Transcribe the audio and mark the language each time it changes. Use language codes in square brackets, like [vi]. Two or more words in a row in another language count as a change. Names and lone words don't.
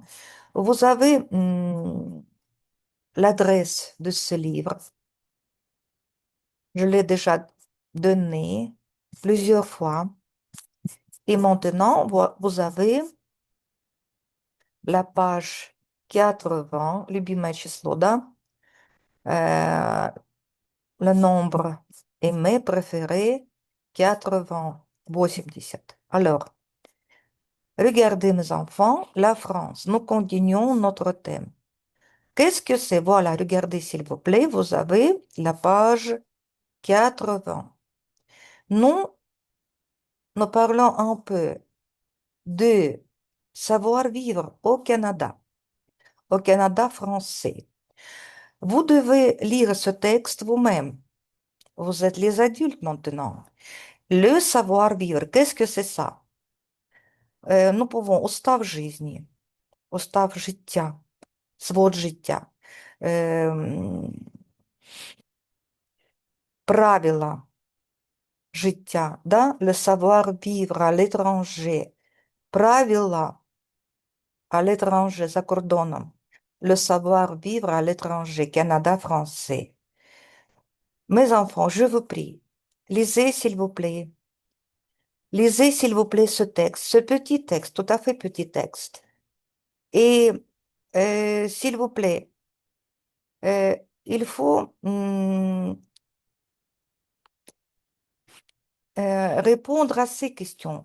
[fr] Vous avez l'adresse de ce livre. Je l'ai déjà donné plusieurs fois. Et maintenant, vous avez la page 80, [ru] любимое число, да? [fr] Euh, le nombre aimé, préféré, 80, 80. Alors, regardez mes enfants, la France. Nous continuons notre thème. Qu'est-ce que c'est? Voilà, regardez s'il vous plaît, vous avez la page 80. Nous, nous parlons un peu de savoir-vivre au Canada français. Vous devez lire ce texte vous-même. Vous êtes les adultes maintenant. Le savoir-vivre, qu'est-ce que c'est ça? Nous pouvons [ru] устав жизни, [uk] устав життя, свод життя, правила життя, да? [fr] Le savoir-vivre à l'étranger, правила à l'étranger, [uk] за кордоном, [fr] le savoir-vivre à l'étranger, Canada français. Mes enfants, je vous prie, lisez s'il vous plaît. Lisez s'il vous plaît ce texte, ce petit texte, tout à fait petit texte. Et s'il vous plaît, euh, il faut répondre à ces questions.